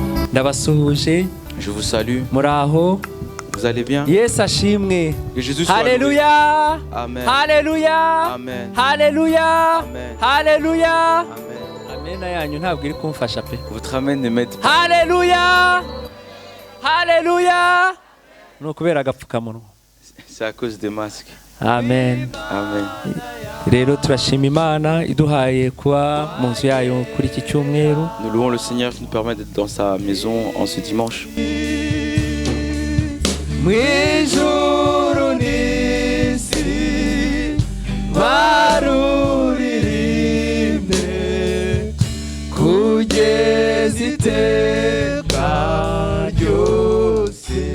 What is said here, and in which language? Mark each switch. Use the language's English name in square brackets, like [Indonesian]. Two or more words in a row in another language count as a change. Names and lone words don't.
[Kinyarwanda] ndabasuhuje. [French] Je vous salue. [Kinyarwanda] Muraho. [French] Vous allez bien? [Kinyarwanda] Yesu ashimwe. [French] Que Jésus soit [Kinyarwanda] Haleluya. [French] loué. Amen. [Kinyarwanda] Haleluya. Amen. Haleluya. Amen. Haleluya. Amen. Amena yanyu ntabwo iri kumfasha pe. [French] Votre amen ne m'aide pas. [Kinyarwanda] Haleluya. Haleluya. No kubera agapfukamunwa. [French] C'est à cause des masques. [Kinyarwanda] Amen. Amen. Rero turashima Imana iduhaye kuba mu nzu yayo kuri iki cyumweru. [French] Nous louons le Seigneur qui nous permet d'être dans sa maison en ce dimanche. [Kinyarwanda] Mwijuru n'isi baruririmbe kugeza iteka ryose.